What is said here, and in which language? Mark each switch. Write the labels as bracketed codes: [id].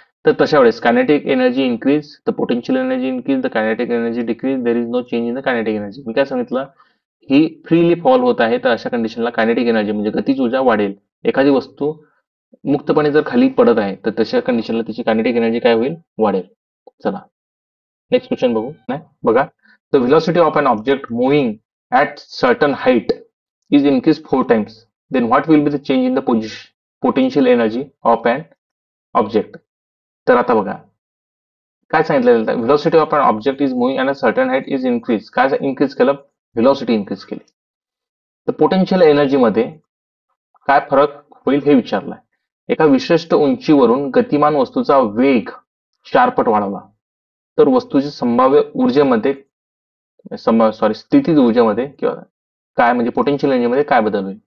[mr] तर तशा वेळेस [en] Kinetic energy increase, the potential energy increase, the kinetic energy decrease, there is no change in the kinetic energy. [mr] मी काय सांगितलं, ही freely fall होत आहे, तर अशा कंडिशनला कायनेटिक एनर्जी म्हणजे गतीज ऊर्जा वाढेल. एखादी वस्तू मुक्तपणे जर खाली पडत आहे तर तशा कंडिशनला तिची कायनेटिक एनर्जी काय होईल, वाढेल. चला नेक्स्ट क्वेश्चन बघू. नाही बघा, [en] The velocity of an object moving at certain height is increase 4 times, then what will be the change in the potential energy of an object. [mr] तर आता बघा काय सांगितलेलं, [en] Velocity of an object is moving at a certain height is increase. [mr] काय increase केलं, velocity increase केली. तर पोटेन्शियल एनर्जी मध्ये काय फरक होईल हे विचारलंय. एका विशिष्ट उंचीवरून गतिमान वस्तूचा वेग 4 पट वाढवला तर वस्तूची संभाव्य ऊर्जेमध्ये स्थितीज ऊर्जेमध्ये किंवा काय म्हणजे पोटेन्शियल एनर्जीमध्ये काय बदल होईल.